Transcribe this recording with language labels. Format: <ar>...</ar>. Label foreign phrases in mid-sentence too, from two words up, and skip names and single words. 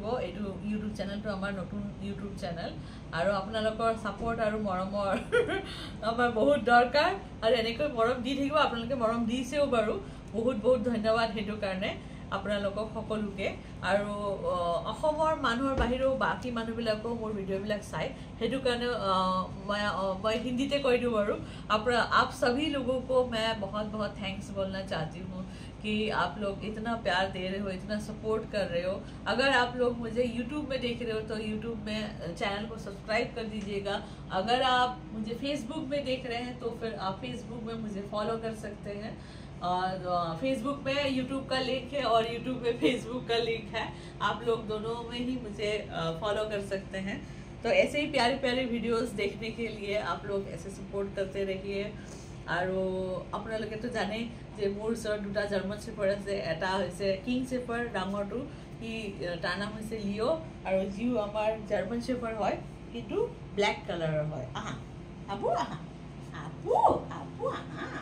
<as>এইটো ইউটিউব চেনেলটো আমাৰ নতুন ইউটিউব চেনেল। আৰু আপোনালোকৰ ছাপোৰ্ট আৰু মৰমৰ আমাৰ বহুত দৰকাৰ। আৰু এনেকৈ মৰম দি থাকিব, আপোনালোকে মৰম দিছেও বাৰু, বহুত ধন্যবাদ সেইটো কাৰণে আপোনালোকক সকলোকে। আৰু অসমৰ মানুহৰ বাহিৰেও বাকী মানুহবিলাকেও মোৰ ভিডিঅ'বিলাক চাই, সেইটো কাৰণে</as> <hi>मैं हिंदी ते कह दूँ बारू। आप सभी लोगों को मैं बहुत थैंक्स बोलना चाहती हूँ कि आप लोग इतना प्यार दे रहे हो, इतना सपोर्ट कर रहे हो। अगर आप लोग मुझे YouTube में देख रहे हो तो YouTube में चैनल को सब्सक्राइब कर दीजिएगा। अगर आप मुझे Facebook में देख रहे हैं तो फिर आप Facebook में मुझे फॉलो कर सकते हैं। और फेसबुक पे यूट्यूब का लिंक है और यूट्यूब पे फेसबुक का लिंक है, आप लोग दोनों में ही मुझे फॉलो कर सकते हैं। तो ऐसे ही प्यारे प्यारे वीडियोस देखने के लिए आप लोग ऐसे सपोर्ट करते रहिए और</hi> <as>আপোনালোকে তো জানে যে মোৰ ওচৰত দুটা জাৰ্মান শেফাৰ্ড আছে এটা হৈছে কিং শেফাৰ্ড ডাঙৰটো কি তাৰ নাম হৈছে লিও আৰু জিও আমাৰ জাৰ্মান শেফাৰ্ড হয় কিন্তু</as> <en>black colour</en> <as>হয় আহা আপু আহা আপু আপু আহা</as>